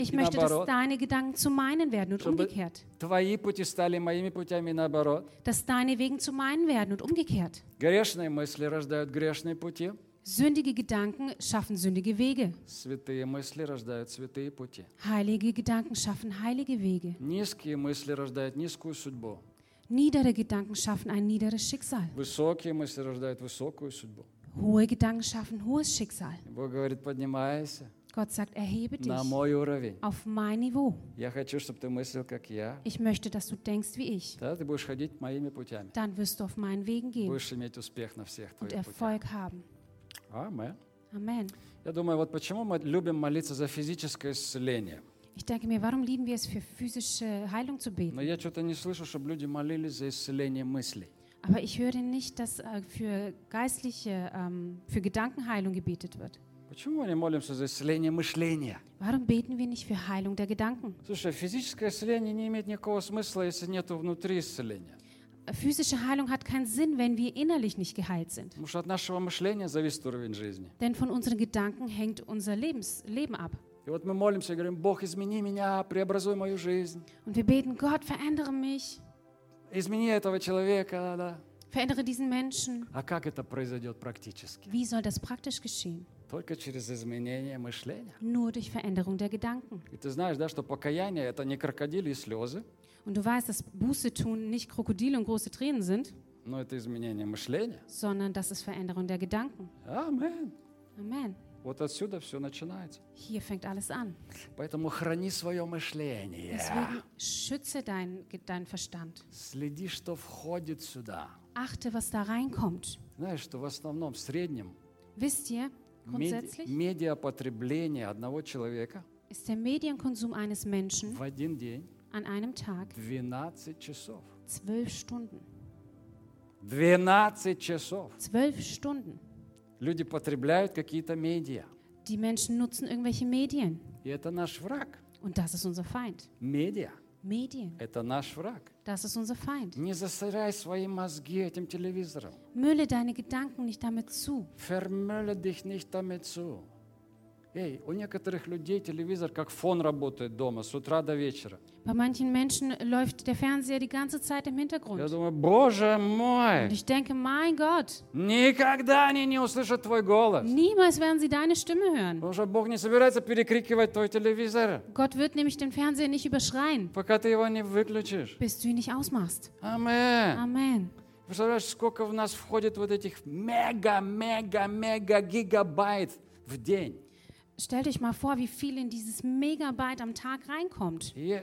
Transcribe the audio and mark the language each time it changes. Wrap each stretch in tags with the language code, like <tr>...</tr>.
<de>ich möchte, dass deine Gedanken zu meinen werden und umgekehrt.</de> <ru>Твои пути стали моими путями наоборот.</ru> <de>Dass deine Wege zu meinen werden und umgekehrt.</de> <ru>Грешные мысли рождают грешные пути.</ru> <de>Sündige Gedanken schaffen sündige Wege.</de> <ru>Святые мысли рождают святые пути.</ru> <de>Heilige Gedanken schaffen heilige Wege.</de> <ru>Низкие мысли рождают низкую судьбу.</ru> <de>Niedere Gedanken schaffen ein niederes Schicksal.</de> <ru>Высокие мысли рождают высокую судьбу.</ru> <de>Hohe Gedanken schaffen hohes Schicksal.</de> <ru>Бог говорит, поднимайся.</ru> <de>Gott sagt, erhebe dich</de> <ru>на мой уровень.</ru> <de>Auf mein Niveau.</de> <ru>Я хочу, чтобы ты мыслил, как я.</ru> <de>Ich möchte, dass du denkst wie ich.</de> <ru>Да, ты будешь ходить моими путями.</ru> <de>Dann wirst du auf meinen Wegen gehen.</de> <ru>Будешь иметь успех на всех твоих путях.</ru> <de>Und Erfolg haben. Amen. Amen.</de> <ru>Я думаю, вот почему мы любим молиться за физическое исцеление.</ru> <de>Ich denke mir, warum lieben wir es, für physische Heilung zu beten?</de> <ru>Но я что-то не слышу, чтобы люди молились за исцеление мыслей.</ru> <de>Aber ich höre nicht, dass für geistliche, für Gedankenheilung gebetet wird.</de> <ru>Почему мы не молимся за исцеление мышления?</ru> <de>Warum beten wir nicht für Heilung der Gedanken?</de> <ru>Слушай, физическое исцеление не имеет никакого смысла, если нет внутри исцеления.</ru> <de>Physische Heilung hat keinen Sinn, wenn wir innerlich nicht geheilt sind.</de> <ru>Потому что от нашего мышления зависит уровень жизни.</ru> <de>Denn von unseren Gedanken hängt unser Leben ab.</de> <ru>И вот мы молимся и говорим, Бог, измени меня, преобразуй мою жизнь.</ru> <de>Und wir beten, Gott, verändere mich.</de> <ru>Измени этого человека, да.</ru> <de>Verändere diesen Menschen.</de> <ru>А как это произойдет практически?</ru> <de>Wie soll das praktisch geschehen?</de> <ru>Только через изменение мышления.</ru> <de>Nur durch Veränderung der Gedanken.</de> <ru>И ты знаешь, да, что покаяние это не крокодил и слезы.</ru> <de>Und du weißt, dass Buße tun nicht Krokodil und große Tränen sind.</de> <ru>Но это изменение мышления.</ru> <de>Sondern das ist Veränderung der Gedanken. Amen. Amen.</de> <ru>Вот отсюда все начинается.</ru> <de>Hier fängt alles an.</de> <ru>Поэтому храни свое мышление.</ru> <de>Deswegen schütze dein Verstand.</de> <ru>Следи, что входит сюда.</ru> <de>Achte, was da reinkommt.</de> <ru>Знаешь, что в основном, в среднем,</ru> <de>wisst ihr, grundsätzlich,</de> <ru>медиапотребление одного человека</ru> <de>ist der Medienkonsum eines Menschen</de> <ru>в один день</ru> <de>an einem Tag</de> <ru>12 часов.</ru> <de>12 Stunden.</de> <ru>12 часов.</ru> <de>12 Stunden.</de> <ru>Люди потребляют какие-то медиа.</ru> <de>Die Menschen nutzen irgendwelche Medien.</de> <ru>И это наш враг.</ru> <de>Und das ist unser Feind.</de> <ru>Медиа.</ru> <de>Medien.</de> <ru>Это наш враг.</ru> <de>Das ist unser Feind.</de> <ru>Не засоряй свои мозги этим телевизором.</ru> <de>Mülle deine Gedanken nicht damit zu. Vermülle dich nicht damit zu.</de> <ru>Эй, у некоторых людей телевизор как фон работает дома с утра до вечера.</ru> <de>Bei manchen Menschen läuft der Fernseher die ganze Zeit im Hintergrund.</de> <ru>Я думаю, Боже мой!</ru> <de>Und ich denke, mein Gott!</de> <ru>Никогда они не услышат твой голос.</ru> <de>Niemals werden sie deine Stimme hören.</de> <ru>Потому что Бог не собирается перекрикивать твой телевизор.</ru> <de>Gott wird nämlich den Fernseher nicht überschreien.</de> <ru>Пока ты его не выключишь.</ru> <de>Bis du ihn nicht ausmachst. Amen. Amen.</de> <ru>Представляешь, сколько в нас входит вот этих мега-мега-мега-гигабайт в день?</ru> <de>Stell dich mal vor, wie viel in dieses Megabyte am Tag reinkommt.</de>